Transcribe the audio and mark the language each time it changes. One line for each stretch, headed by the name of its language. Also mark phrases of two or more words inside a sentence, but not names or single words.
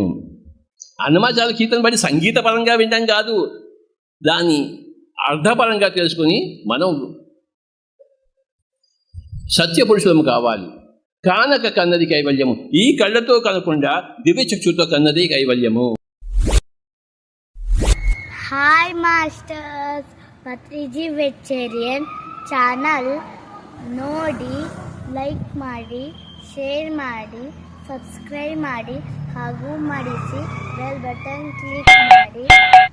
Telugu: అన్నమాచార్య కీర్తన బట్టి సంగీతపరంగా వినడం కాదు, దాన్ని అర్థపరంగా తెలుసుకుని మనం సత్యపురుషులము కావాలి. కానక కన్నది కైవల్యము, ఈ కళ్ళతో కనకుండా దివ్యచక్షుతో కన్నది కైవల్యము.
English: Hi masters,
Kannada: ಪತ್ರಿಜಿ ವೆಚ್ಚೇರಿಯನ್ ಚಾನಲ್ ನೋಡಿ, ಲೈಕ್ ಮಾಡಿ, ಶೇರ್ ಮಾಡಿ, ಸಬ್ಸ್ಕ್ರೈಬ್ ಮಾಡಿ ಹಾಗೂ ಮಾಡಿಸಿ
English: bell button
Kannada: ಕ್ಲಿಕ್ ಮಾಡಿ.